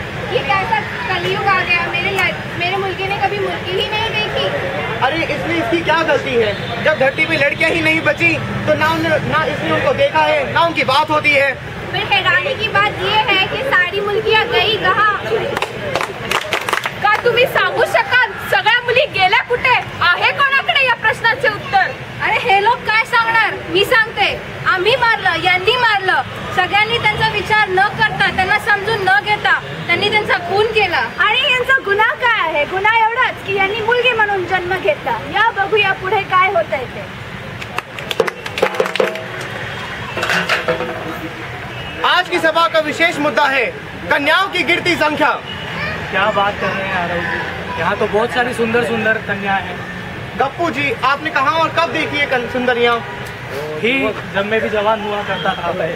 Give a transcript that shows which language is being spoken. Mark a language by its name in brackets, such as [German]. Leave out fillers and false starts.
[Hindi] ये कैसा कलयुग आ गया, मेरे मुल्की ने कभी मुल्की ही नहीं देखी। अरे इसमें इसकी क्या गलती है, जब धरती पे लड़कियां ही नहीं बची तो ना इसने उनको देखा है ना उनकी बात होती है। फिर हैरानी की बात ये है कि सारी मुल्कियां गई कहाँ। [Marathi] का तुम्ही सांगू शकाल सगळ्या मुली गेल्या कुठे, आहे कोणाकडे या प्रश्नाचे उत्तर। अरे हे लोक काय सांगणार, मी सांगते। आम्ही मारलं, यांनी मारलं, सगळ्यांनी त्यांचा विचार न करता, त्यांना समजून न घेता त्यांनी त्यांचा खून केला। आणि यांचा गुन्हा काय आहे, गुन्हा एवढाच की यांनी मुलगी म्हणून जन्म घेतला। या बघूया पुढे काय होतंय ते। [Hindi] आज की सभा का विशेष मुद्दा है कन्याओं की गिरती संख्या। क्या बात कर रहे हैं आरव जी, यहाँ तो बहुत सारी सुंदर सुंदर कन्याएं हैं। गप्पू जी, आपने कहाँ और कब देखी है सुंदरियाँ। ही जब मैं भी जवान हुआ करता था